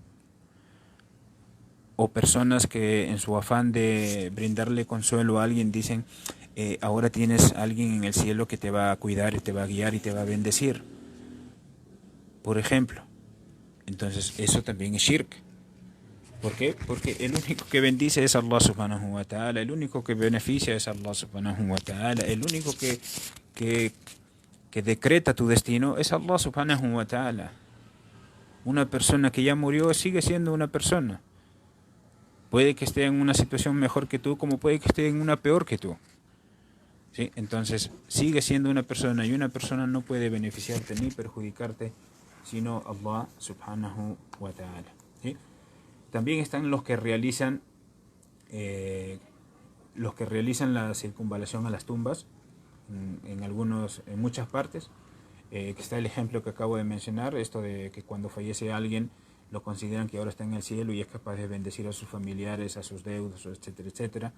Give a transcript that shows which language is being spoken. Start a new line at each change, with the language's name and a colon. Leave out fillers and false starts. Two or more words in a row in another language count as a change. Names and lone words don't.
Spanish: O personas que en su afán de brindarle consuelo a alguien dicen: ahora tienes a alguien en el cielo que te va a cuidar y te va a guiar y te va a bendecir, por ejemplo. Entonces eso también es shirk. ¿Por qué? Porque el único que bendice es
Arabic: الله سبحانه وتعالى,
Spanish: el único que beneficia es
Arabic: الله سبحانه وتعالى,
Spanish: el único que decreta tu destino es
Arabic: الله سبحانه وتعالى.
Spanish: Una persona que ya murió sigue siendo una persona. Puede que esté en una situación mejor que tú, como puede que esté en una peor que tú. ¿Sí? Entonces sigue siendo una persona, y una persona no puede beneficiarte ni perjudicarte sino
Arabic: الله سبحانه وتعالى.
Spanish: ¿Sí? También están los que realizan la circunvalación a las tumbas en muchas partes. Que está el ejemplo que acabo de mencionar, esto de que cuando fallece alguien lo consideran que ahora está en el cielo y es capaz de bendecir a sus familiares, a sus deudos, etcétera, etcétera.